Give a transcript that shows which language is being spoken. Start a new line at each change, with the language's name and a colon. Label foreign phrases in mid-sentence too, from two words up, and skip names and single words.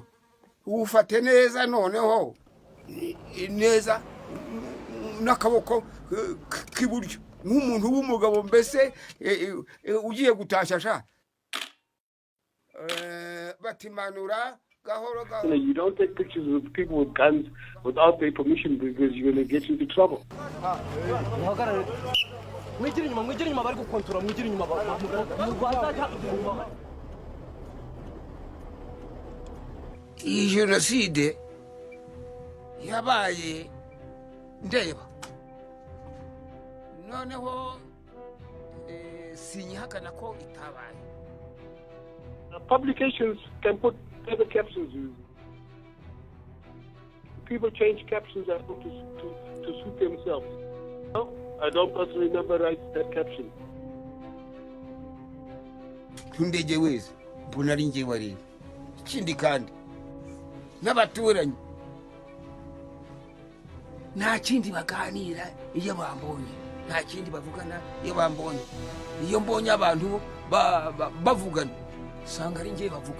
Kinyarwanda: Ufate neza noneho neza n'akaboko k'iburyo. Nk'umuntu w'umugabo mbese ugiye gutashasha. Batimanura gahoro gahoro.
English: You don't take pictures with people with guns without their permission because you're going to get into trouble.
Kinyarwanda: Iyi genocide yabaye ndeba. Noneho sinyihakana ko itabaye.
English: Publications can put further captions. People change captions to suit themselves. No, I don't personally remember writing that caption.
Kinyarwanda: Ndege wese mbona ari nge wari. Ikindi kandi n'abaturanyi nta kindi baganira iyo bambonye, nta kindi bavugana iyo bambonye. Iyo mbonye abantu bavugana sanga ari nge bavuga.